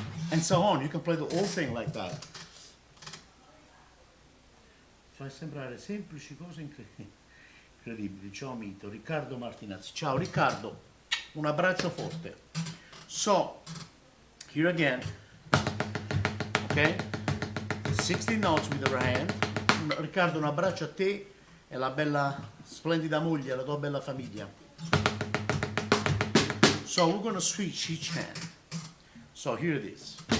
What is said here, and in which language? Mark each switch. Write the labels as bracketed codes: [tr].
[en] And so on, you can play the whole thing like that. [it] Fai sembrare semplici cose incredibili. Ciao Mito, Riccardo Martinazzi. Ciao Riccardo, un abbraccio forte. [en] So, here again, okay? 16 notes with the right hand. [it] Riccardo, un abbraccio a te e la bella, splendida moglie, la tua bella famiglia. [en] So, we're going to switch each hand. So, here it is.